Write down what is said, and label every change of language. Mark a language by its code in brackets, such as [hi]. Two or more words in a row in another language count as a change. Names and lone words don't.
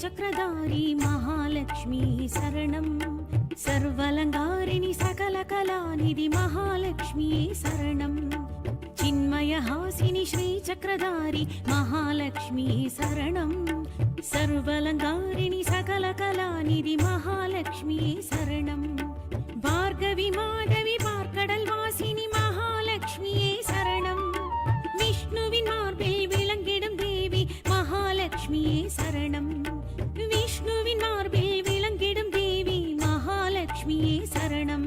[sa] श्रीचक्रधारी महालक्ष्मी शरणं सर्वलङ्कारिणि सकलकलानिधि महालक्ष्मी शरणं चिन्मयहासिनि श्रीचक्रधारी महालक्ष्मी शरणं सर्वलङ्कारिणि सकलकलानिधि महालक्ष्मी शरणं भार्गवी माधवी [ta] பார்க்கடல் வாசினி மகாலட்சுமியே சரணம் விஷ்ணுவின் மார்பில் விளங்கிடும் தேவி மகாலட்சுமியே சரணம் விஷ்ணுவின் மார்பில் விளங்கிடும் தேவி மகாலட்சுமியே சரணம்